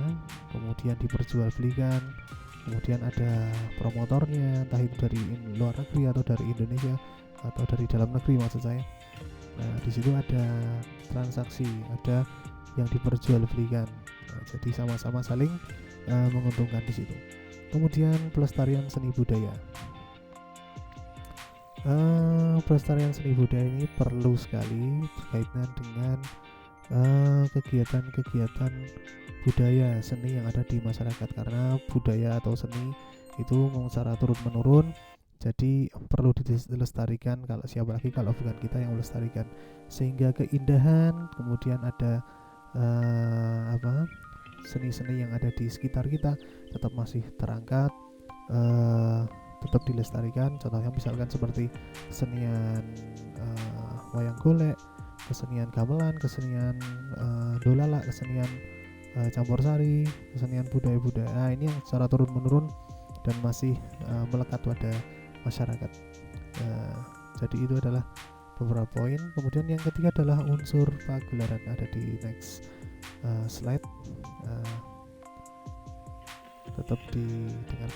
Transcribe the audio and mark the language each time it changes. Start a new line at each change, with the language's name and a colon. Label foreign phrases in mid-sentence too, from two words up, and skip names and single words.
Indonesian: Kemudian diperjualbelikan. Kemudian ada promotornya, entah itu dari luar negeri atau dari Indonesia atau dari dalam negeri maksud saya. Nah, di situ ada transaksi, ada yang diperjualbelikan. Nah, jadi sama-sama saling menguntungkan di situ. Kemudian pelestarian seni budaya. Pelestarian seni budaya ini perlu sekali berkaitan dengan kegiatan-kegiatan budaya seni yang ada di masyarakat, karena budaya atau seni itu secara turun menurun, jadi perlu dilestarikan. Siapa lagi kalau bukan kita yang melestarikan, sehingga keindahan, kemudian ada seni-seni yang ada di sekitar kita tetap masih terangkat, tetap dilestarikan. Contohnya misalkan seperti kesenian wayang golek, kesenian gamelan, kesenian dolala, kesenian campur sari, kesenian budaya-budaya. Nah, ini yang secara turun menurun dan masih melekat pada masyarakat. Jadi itu adalah beberapa poin. Kemudian yang ketiga adalah unsur pagelaran, ada di
English: next slide.
Indonesian: Tetap didengarkan.